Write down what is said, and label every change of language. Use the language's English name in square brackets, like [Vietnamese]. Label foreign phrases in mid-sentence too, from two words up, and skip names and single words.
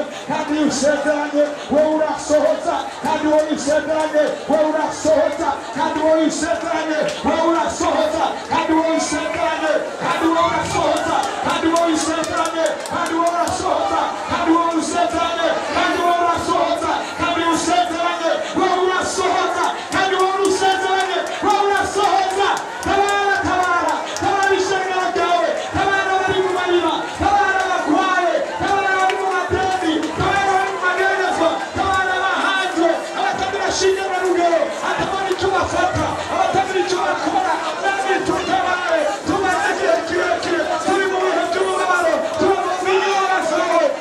[Rundi] kandi iyo usezeranye wowe urasohoza kandi wowe usezeranye wowe urasohoza kandi wowe usezeranye wowe urasohoza kandi wowe usezeranye kandi wowe urasohoza kandi wowe usezeranye kandi wowe urasohoza kandi wowe usezeranye kandi wowe urasohoza kandi usezeranye wowe urasohoza kandi wowe usezeranye wowe urasohoza tabara ishengero ryawe tabara abari mu marira tabara abagwaye tabara abari mu madeni tabara abari mu mageragezwa tabara abahanzwe abatagira shinge na rugero atabona icyo bafata abatagira icyo bakora nami tutabare tumaze igihe kirekire turi mu bihe by'umubabaro turi mu bihe by'umubabaro